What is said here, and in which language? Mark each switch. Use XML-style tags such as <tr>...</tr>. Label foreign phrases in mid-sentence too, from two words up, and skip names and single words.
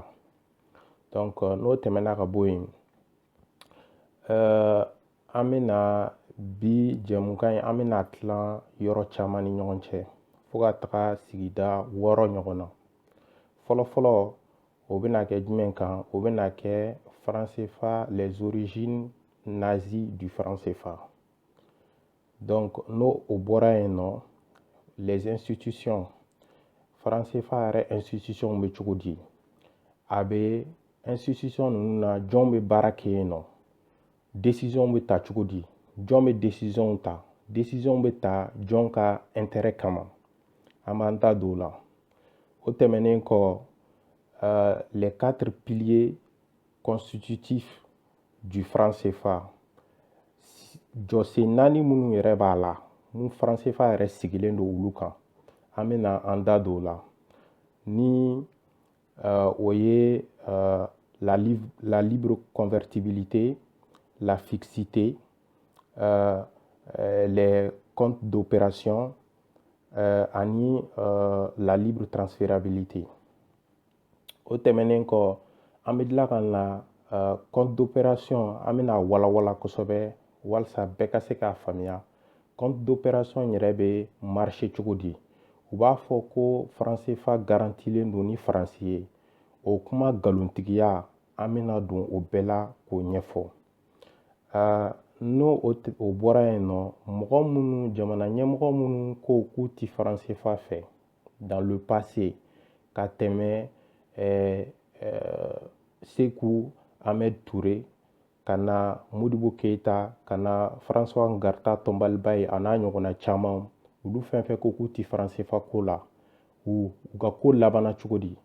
<bm>Donc n'o tɛmɛna ka bɔ yen, an bɛna bi jɛmukan in an bɛna tilan yɔrɔ caman ni ɲɔgɔn cɛ fo ka taga sigida 6 ɲɔgɔn na. Fɔlɔfɔlɔ o bɛna kɛ jumɛn kan? O bɛna kɛ franc CFA,</bm> <fr>les origines nazies du franc CFA.</fr> <bm>Donc n'o o bɔra yen nɔ,</bm> <fr>les institutions,</fr> <bm>franc CFA yɛrɛ institution bɛ cogo di? A bɛ institution ninnu na jɔn bɛ baara kɛ yen nɔ? Décision bɛ ta cogo di? Jɔn bɛ décision ta? Décision bɛ ta jɔn ka intérêt kama? An b'an ta don o la. O tɛmɛnen kɔ,</bm> <fr>les 4 piliers constitutifs du franc CFA.</fr> <bm>Jɔsen 4 minnu yɛrɛ b'a la, mun franc CFA yɛrɛ sigilen don olu kan. An bɛna an da don o la. Ni o ye</bm> <fr>la libre convertibilité, la fixité, les comptes d'opération,</fr> <bm>ani</bm> <fr>la libre transférabilité.</fr> <bm>O tɛmɛnen kɔ, an bɛ tila ka na</bm> <fr>compte d'opération</fr> <bm>an bɛna walawala kosɛbɛ walasa bɛɛ ka se k'a faamuya.</bm> <fr>Compte d'opération</fr> <bm>yɛrɛ bɛ marcher cogo di? U b'a fɔ ko franc CFA garantilen don ni faransi ye. O kuma nkalontigiya an bɛna don o bɛɛ la k'o ɲɛfɔ. N'o o bɔra yen nɔ, mɔgɔ minnu, jamana ɲɛmɔgɔ minnu ko k'u ti franc CFA fɛ</bm> <fr>dans le passé</fr> <bm>ka tɛmɛ Seku Ahmed Touré, ka na Modibo Keyita, ka na François Ngarta Tombalibaye a n'a ɲɔgɔnna caman, olu fɛn fɛn ko k'u ti franc CFA ko la, u ka ko labanna cogo di?</bm>